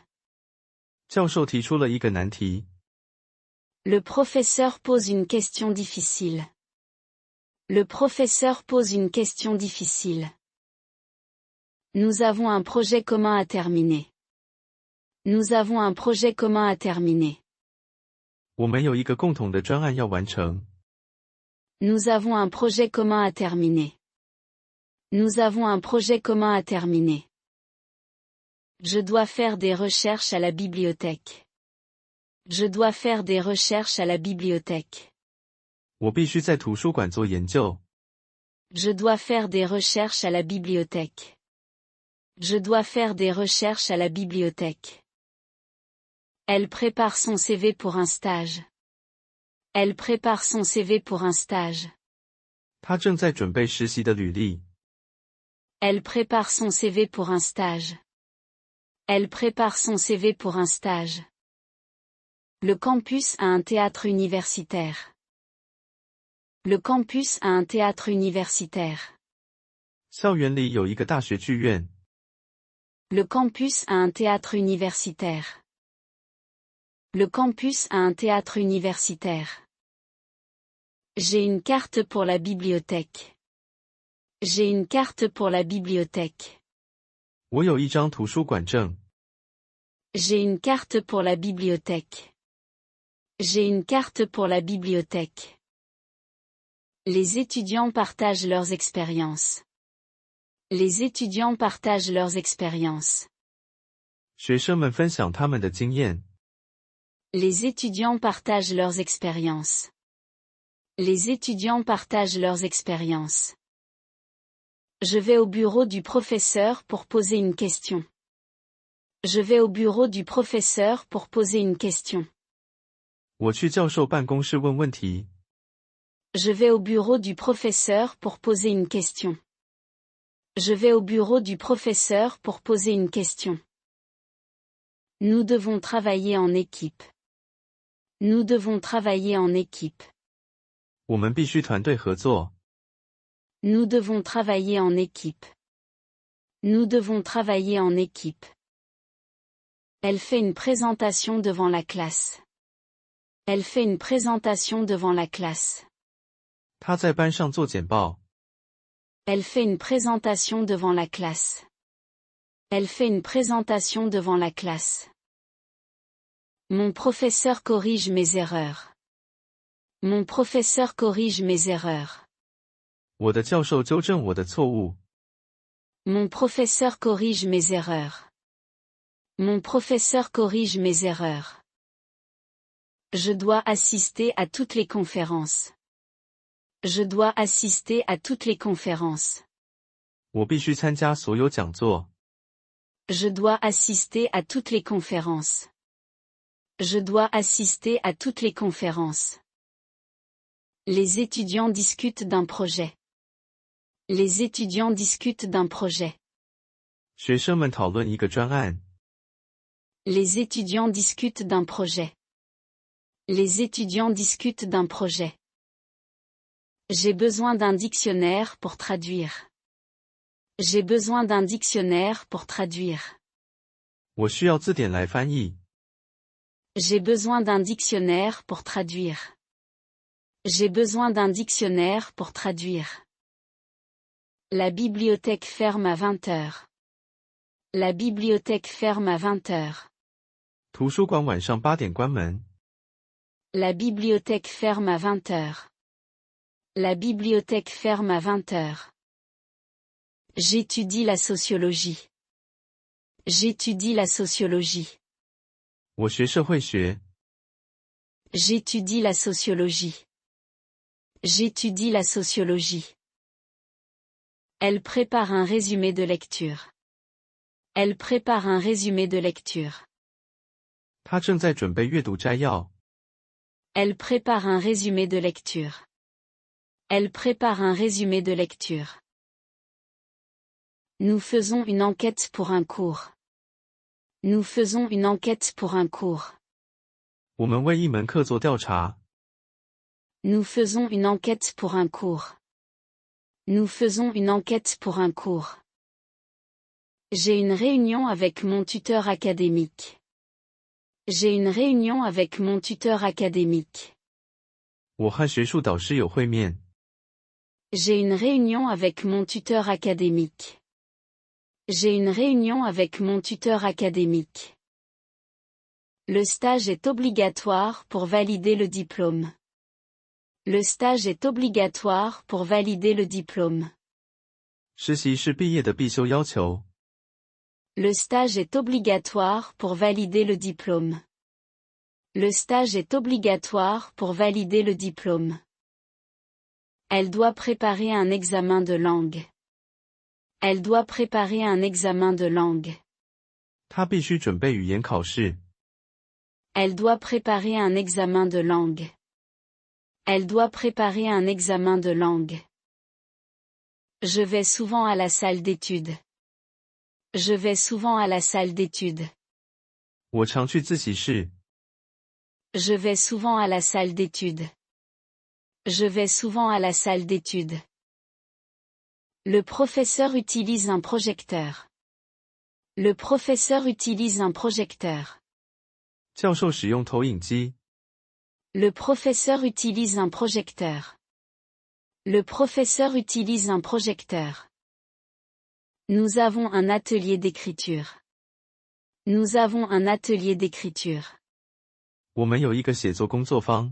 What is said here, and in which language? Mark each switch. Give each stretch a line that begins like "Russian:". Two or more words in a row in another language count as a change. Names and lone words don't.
Chinese: 教授提出了一个难题。
French: Le professeur pose une question difficile. Le professeur pose une question difficile. Nous avons un projet commun à terminer. Nous avons un projet commun à terminer.
Chinese: 我们有一个共同的专案要完成。
French: Nous avons un projet commun à terminer. Nous avons un projet commun à terminer. Je dois faire des recherches à la bibliothèque. Je dois faire des recherches à la bibliothèque.
Chinese: 我必须在图书馆做研究。
French: Je dois faire des recherches à la bibliothèque. Je dois faire des recherches à la bibliothèque. Elle prépare son CV pour un stage. Elle prépare son CV pour un stage.
Chinese: 他正在准备实习的履历。
French: Elle prépare son CV pour un stage. Elle prépare son CV pour un stage. Le campus a un théâtre universitaire. Le campus a un théâtre universitaire.
Chinese: 校园里有一个大学剧院。
French: Le campus a un théâtre universitaire. Le campus a un théâtre universitaire. J'ai une carte pour la bibliothèque. J'ai une carte pour la bibliothèque.
Chinese: 我有一张图书馆证。
French: J'ai une carte pour la bibliothèque. J'ai une carte pour la bibliothèque. Les étudiants partagent leurs expériences. Les étudiants partagent leurs expériences.
Chinese: 学生们分享他们的经验。
French: Les étudiants partagent leurs expériences. Les étudiants partagent leurs expériences. Je vais au bureau du professeur pour poser une question. Je vais au bureau du professeur pour poser une question.
Chinese: 我去教授办公室问问题。
French: Je vais au bureau du professeur pour poser une question. Je vais au bureau du professeur pour poser une question. Nous devons travailler en équipe. Nous devons travailler en équipe.
Chinese: 我们必须团队合作。
French: Nous devons travailler en équipe. Nous devons travailler en équipe. Elle fait une présentation devant la classe. Elle fait une présentation devant la classe.
Chinese: 他在班上做简报。
French: Elle fait une présentation devant la classe. Elle fait une présentation devant la classe. Mon professeur corrige mes erreurs. Mon professeur corrige mes erreurs.
Chinese: 我的教授纠正我的错误。
French: Mon professeur corrige mes erreurs. Mon professeur corrige mes erreurs. Je dois assister à toutes les conférences. Je dois assister à toutes les conférences.
Chinese: 我必须参加所有讲座。
French: Je dois assister à toutes les conférences. Je dois assister à toutes les conférences. Les étudiants discutent d'un projet. Les étudiants discutent d'un projet.
Chinese: 学生们讨论一个专案。
French: Les étudiants discutent d'un projet. Les étudiants discutent d'un projet. J'ai besoin d'un dictionnaire pour traduire. J'ai besoin d'un dictionnaire pour traduire.
Chinese: 我需要字典来翻译。
French: J'ai besoin d'un dictionnaire pour traduire. J'ai besoin d'un dictionnaire pour traduire. La bibliothèque ferme à 20 heures. La bibliothèque ferme à 20 heures.
Chinese: 图书馆晚上8点关门。
French: La bibliothèque ferme à 20 heures. La bibliothèque ferme à 20 heures. J'étudie la sociologie. J'étudie la sociologie.
Chinese: 我学社会学。
French: J'étudie la sociologie. J'étudie la sociologie. Elle prépare un résumé de lecture. Elle prépare un résumé de lecture.
Chinese: 他正在准备阅读摘要。
French: Elle prépare un résumé de lecture. Elle prépare un résumé de lecture. Nous faisons une enquête pour un cours. Nous faisons une enquête pour un cours.
Chinese: 我们为一门课做调查。
French: Nous faisons une enquête pour un cours. Nous faisons une enquête pour un cours. J'ai une réunion avec mon tuteur académique. J'ai une réunion avec mon tuteur académique.
Chinese: 我和学术导师有会面。
French: J'ai une réunion avec mon tuteur académique. J'ai une réunion avec mon tuteur académique. Le stage est obligatoire pour valider le diplôme. Le stage est obligatoire pour valider le diplôme.
Chinese: 实习是毕业的必修要求。
French: Le stage est obligatoire pour valider le diplôme. Le stage est obligatoire pour valider le diplôme. Elle doit préparer un examen de langue. Elle doit préparer un examen de langue.
Chinese: 他必须准备语言考试。
French: Elle doit préparer un examen de langue. Elle doit préparer un examen de langue. Je vais souvent à la salle d'études. Je vais souvent à la salle d'études.
Chinese: 我常去自习室。
French: Je vais souvent à la salle d'études. Je vais souvent à la salle d'études. Le professeur utilise un projecteur. Le professeur utilise un projecteur.
Chinese: 教授使用投影机。
French: Le professeur utilise un projecteur. Le professeur utilise un projecteur. Nous avons un atelier d'écriture. Nous avons un atelier d'écriture.
Chinese: 我们有一个写作工作坊。